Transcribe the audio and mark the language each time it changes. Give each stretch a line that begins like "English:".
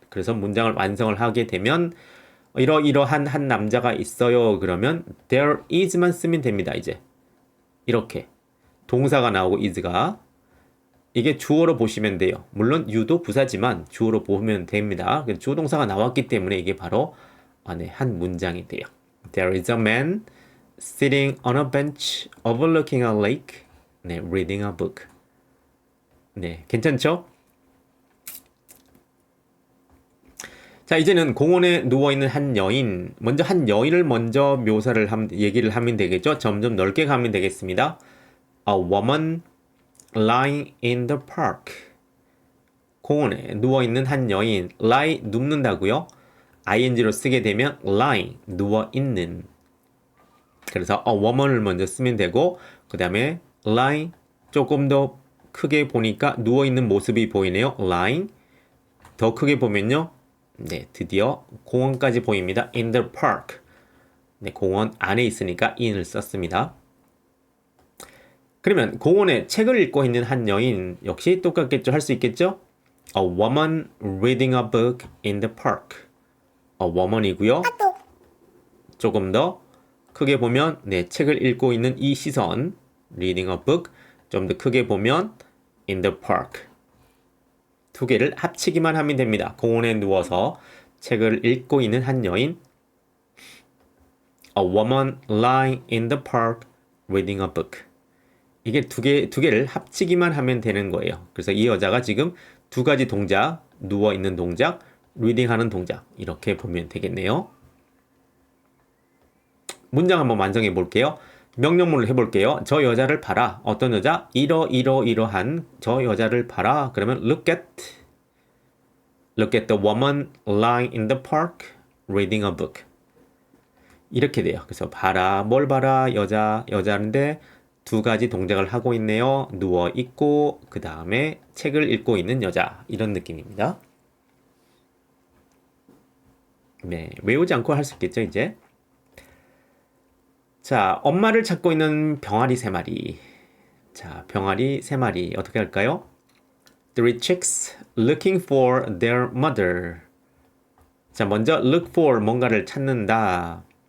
Korean: 그래서 문장을 완성을 하게 되면 이러이러한 한 남자가 있어요. 그러면 there is만 쓰면 됩니다. 이제 이렇게 동사가 나오고 is가 이게 주어로 보시면 돼요. 물론 you도 부사지만 주어로 보면 됩니다. 주어 동사가 나왔기 때문에 이게 바로 한 문장이 돼요.
English: There is a man sitting on a bench overlooking a lake, 네, reading a book.
Korean: 네, 괜찮죠? 자, 이제는 공원에 누워있는 한 여인. 먼저 한 여인을 먼저 얘기를 하면 되겠죠? 점점 넓게 가면 되겠습니다.
English: A woman lying in the park.
Korean: 공원에 누워있는 한 여인. lie, 눕는다고요? ing로 쓰게 되면 lying, 누워있는. 그래서 a woman을 먼저 쓰면 되고 그 다음에 lying 조금 더 크게 보니까 누워있는 모습이 보이네요. lying. 더 크게 보면요. 네, 드디어 공원까지 보입니다.
English: in the park.
Korean: 네, 공원 안에 있으니까 in을 썼습니다. 그러면 공원에 책을 읽고 있는 한 여인 역시 똑같겠죠? 할 수 있겠죠?
English: A woman reading a book in the park. A woman이고요.
Korean: 조금 더 크게 보면 네, 책을 읽고 있는 이 시선
English: reading a book.
Korean: 좀 더 크게 보면
English: in the park.
Korean: 두 개를 합치기만 하면 됩니다. 공원에 누워서 책을 읽고 있는 한 여인
English: A woman lying in the park reading a book.
Korean: 이게 두 개를 합치기만 하면 되는 거예요. 그래서 이 여자가 지금 두 가지 동작, 누워 있는 동작, 리딩 하는 동작 이렇게 보면 되겠네요. 문장 한번 완성해 볼게요. 명령문을 해볼게요. 저 여자를 봐라. 어떤 여자? 이러한 저 여자를 봐라. 그러면
English: look at the woman lying in the park reading a book.
Korean: 이렇게 돼요. 그래서 봐라. 뭘 봐라? 여자인데 두 가지 동작을 하고 있네요. 누워 있고 그 다음에 책을 읽고 있는 여자. 이런 느낌입니다. 네, 외우지 않고 할 수 있겠죠, 이제. 자, 엄마를 찾고 있는 병아리 3마리. 자, 병아리 3마리 어떻게 할까요?
English: Three chicks looking for their mother.
Korean: 자, 먼저 look for 뭔가를 찾는다.